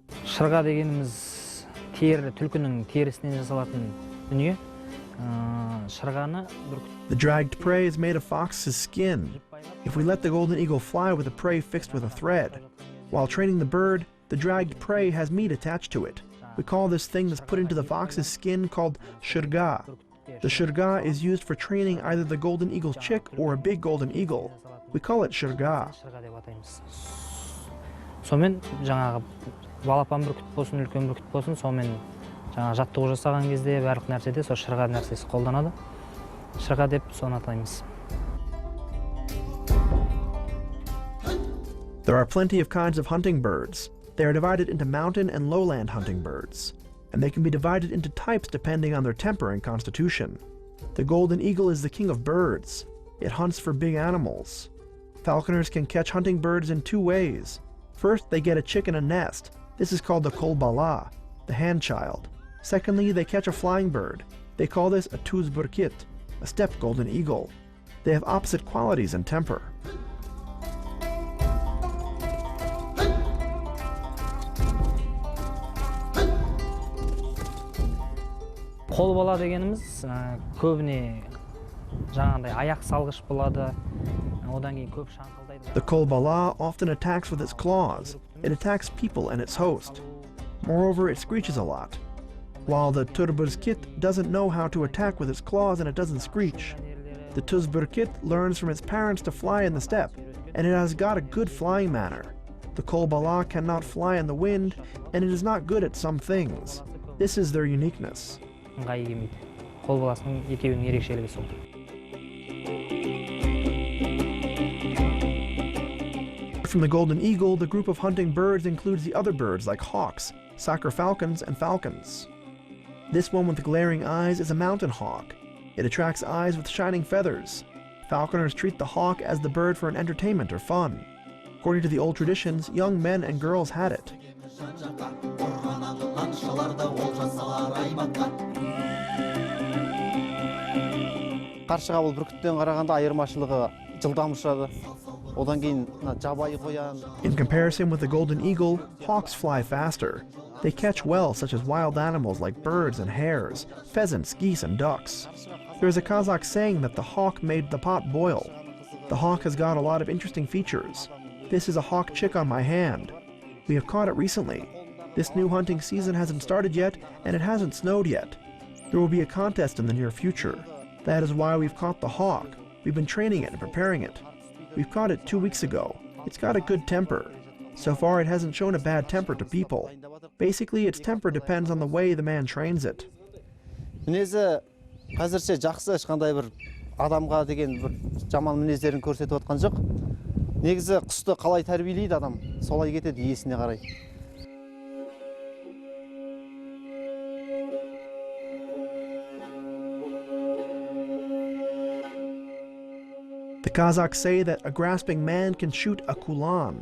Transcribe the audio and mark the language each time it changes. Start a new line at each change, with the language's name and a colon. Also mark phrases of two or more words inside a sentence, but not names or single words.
Kazakh: Шырға дегеніміз түлкінің терісінен жасалатын дүние. Шырғаны
English: The dragged prey is made of fox's skin. If we let the golden eagle fly with the prey fixed with a thread, while training the bird, the dragged prey has meat attached to it. We call this thing that's put into the fox's skin called shirga. The shirga is used for training either the golden eagle's chick or a big golden eagle. We call it shirga.
Kazakh: Сонымен жаңағы балапан бүркіт болсын, үлкен бүркіт болсын, сонымен жаңағы жаттығу жасаған кезде барлық нәрседе сол шырға нәрсесі қолданады. Шырға деп соны атаймыз.
English: There are plenty of kinds of hunting birds. They are divided into mountain and lowland hunting birds, and they can be divided into types depending on their temper and constitution. The golden eagle is the king of birds. It hunts for big animals. Falconers can catch hunting birds in two ways. First, they get a chick in a nest. This is called the kolbala, the hand child. Secondly, they catch a flying bird. They call this a tuzburkit, a steppe golden eagle. They have opposite qualities and temper.
Kazakh: Қолбала дегеніміз көбіне жаңағындай аяқ салғыш болады. Одан кейін көп шаңқылдайды.
English: The kolbala often attacks with its claws. It attacks people and its host. Moreover, it screeches a lot. While the tuzburkit doesn't know how to attack with its claws and it doesn't screech. The tuzburkit learns from its parents to fly in the steppe, and it has got a good flying manner. The kolbala cannot fly in the wind, and it is not good at some things. This is their uniqueness.
Kazakh: ыңғайы келмейді. Қолбаласының екеуінің ерекшелігі сол.
English: From the golden eagle, the group of hunting birds includes the other birds like hawks, saker falcons, and falcons. This one with the glaring eyes is a mountain hawk. It attracts eyes with shining feathers. Falconers treat the hawk as the bird for an entertainment or fun. According to the old traditions, young men and girls had it.
Kazakh: Қаршыға бұл бүркіттен қарағанда айырмашылығы жылдам ұшады. Одан кейін жабайы қоян.
English: In comparison with the golden eagle, hawks fly faster. They catch well, such as wild animals like birds and hares, pheasants, geese, and ducks. There is a Kazakh saying that the hawk made the pot boil. The hawk has got a lot of interesting features. This is a hawk chick on my hand. We have caught it recently. This new hunting season hasn't started yet, and it hasn't snowed yet. There will be a contest in the near future. That is why we've caught the hawk. We've been training it and preparing it. We've caught it 2 weeks ago. It's got a good temper. So far, it hasn't shown a bad temper to people. Basically, its temper depends on the way the man trains it.
Kazakh: Мінезі қазірше жақсы, ешқандай бір адамға деген бір жаман мінездерін көрсетіп отқан жоқ. Негізі құсты қалай тәрбиелейді адам, солай кетеді иесіне қарай.
English: The Kazakhs say that a grasping man can shoot a kulan.